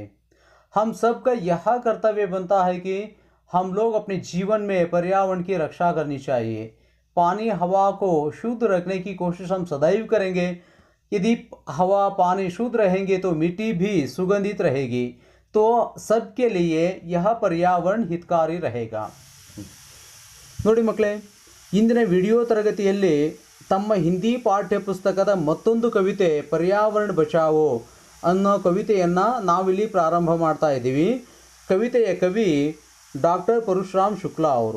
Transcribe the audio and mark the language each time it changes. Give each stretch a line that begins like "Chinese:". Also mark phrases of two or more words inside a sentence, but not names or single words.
Hindi: हम सबका यह कर्तव्य बनता है कि हम लोग अपने जीवन में पर्यावरण की रक्षा करनी चाहिए। पानी हवा को शुद्ध रखने की कोशिश हम सदैव करेंगे। यदि हवा पानी शुद्ध रहेंगे तो मिट्टी भी सुगंधित रहेगी, तो सबके लिए यह पर्यावरण हितकारी रहेगा।
Kannada: ನೋಡಿ ಮಕ್ಕಳೇ, ಇಂದಿನ ವಿಡಿಯೋ ತರಗತಿಯಲ್ಲಿ ತಮ್ಮ ಹಿಂದಿ ಪಾಠ್ಯ ಪುಸ್ತಕದ ಮತ್ತೊಂದು ಕವಿತೆ ಪರ್ಯಾವರಣ ಬಚಾವೋ ಅನ್ನೋ ಕವಿತೆಯನ್ನು ನಾವಿಲ್ಲಿ ಪ್ರಾರಂಭ ಮಾಡ್ತಾ ಇದ್ದೀವಿ. ಕವಿತೆಯ ಕವಿ ಡಾಕ್ಟರ್ ಪರಶುರಾಮ್ ಶುಕ್ಲಾ ಅವರು.